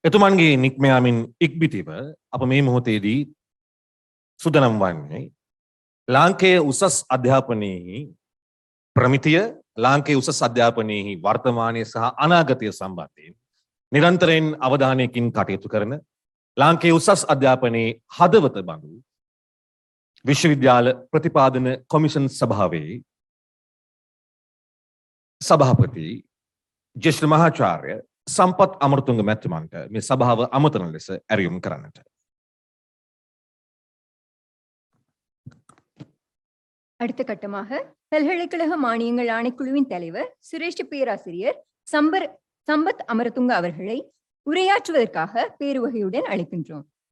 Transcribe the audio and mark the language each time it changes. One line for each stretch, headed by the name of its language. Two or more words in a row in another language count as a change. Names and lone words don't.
Sinhala: එතුමන්ගේ නික්මයාමින් ඉක්බිතිව අප මේ මොහොතේදී සුදනම් වන්නේ ලාංකේය උසස් අධ්‍යාපනයෙහි ප්‍රමිතිය ලාංකේය උසස් අධ්‍යාපනයෙහි වර්තමානය සහ අනාගතය සම්බන්ධයෙන් නිරන්තරයෙන් අවධානයකින් කටයුතු කරන ලාංකේය උසස් අධ්‍යාපනයේ හදවත බඳු විශ්වවිද්‍යාල ප්‍රතිපාදන කොමිෂන් සභාවේ සභාපති ජ්‍යෙෂ්ඨ මහාචාර්ය සම්පත් අමරතුංග මැතිතුමන්ට මේ සභාව අමතන ලෙස ඇරයුම් කරන්නට.
Tamil: அடுத்த கட்டமாக பல்கலைக்கழக மானியங்கள் ஆணைக்குழுவின் தலைவர் சிரேஷ்ட பேராசிரியர் சம்பத் அமரதுங்க அவர்களை உரையாற்றுவதற்காக பேருவகையுடன் அழைக்கின்றோம்.